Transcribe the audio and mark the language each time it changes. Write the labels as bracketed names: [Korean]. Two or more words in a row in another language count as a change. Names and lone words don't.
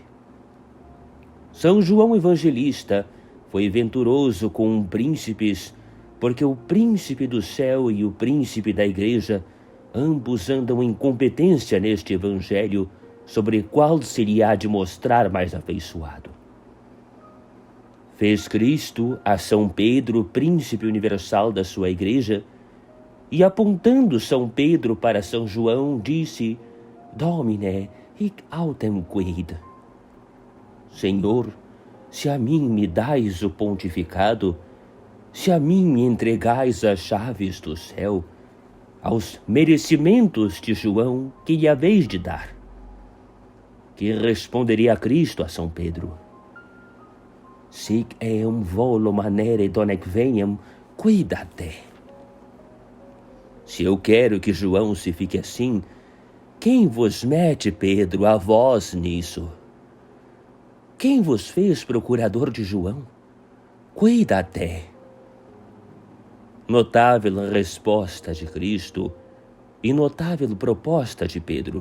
[Portuguese] São João Evangelista foi venturoso com príncipes, porque o príncipe do céu e o príncipe da igreja ambos andam em competência neste evangelho, sobre qual se lhe há de mostrar mais afeiçoado. Fez Cristo a São Pedro príncipe universal da sua igreja, e apontando São Pedro para São João, disse: [Latin] Domine, hic autem quid. [Portuguese] Senhor, se a mim me dais o pontificado, se a mim me entregais as chaves do céu, aos merecimentos de João que lhe haveis de dar. Que responderia a Cristo a São Pedro? [Latin] Sic eum volo manere donec veniam, cuidate. [Portuguese] Se eu quero que João se fique assim, quem vos mete, Pedro, a vós nisso? Quem vos fez procurador de João? [Latin] Cuidate. [Portuguese] Notável resposta de Cristo e notável proposta de Pedro.